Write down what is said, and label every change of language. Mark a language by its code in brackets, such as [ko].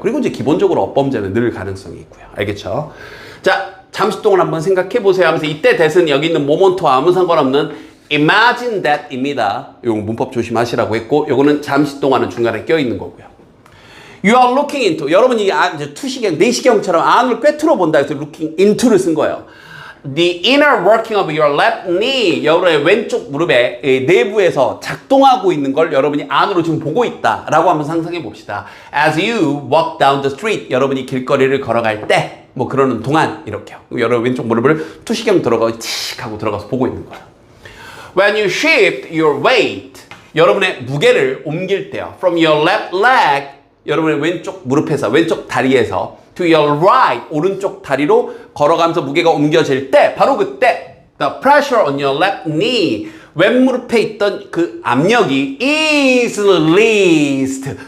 [ko] 그리고 이제 기본적으로 어법문제는 늘 가능성이 있고요. 알겠죠? 자, 잠시 동안 한번 생각해 보세요 하면서 이때 대신 여기 있는 모먼트와 아무 상관없는 [en] imagine that [ko] 입니다. 이거 문법 조심하시라고 했고, 요거는 잠시 동안은 중간에 껴있는 거고요. [en] You are looking into. [ko] 여러분이 이제 투시경, 내시경처럼 안을 꿰뚫어 본다 해서 [en] looking into [ko] 를 쓴 거예요. [en] The inner working of your left knee. [ko] 여러분의 왼쪽 무릎의 내부에서 작동하고 있는 걸 여러분이 안으로 지금 보고 있다라고 한번 상상해 봅시다. [en] As you walk down the street. [ko] 여러분이 길거리를 걸어갈 때, 그러는 동안 이렇게요. 여러분 왼쪽 무릎을 투시경 들어가고 틱 하고 들어가서 보고 있는 거예요. [en] When you shift your weight. [ko] 여러분의 무게를 옮길 때요. [en] From your left leg. [ko] 여러분의 왼쪽 무릎에서, 왼쪽 다리에서 [en] to your right, [ko] 오른쪽 다리로 걸어가면서 무게가 옮겨질 때, 바로 그때 [en] the pressure on your left knee, [ko] 왼무릎에 있던 그 압력이 [en] is released.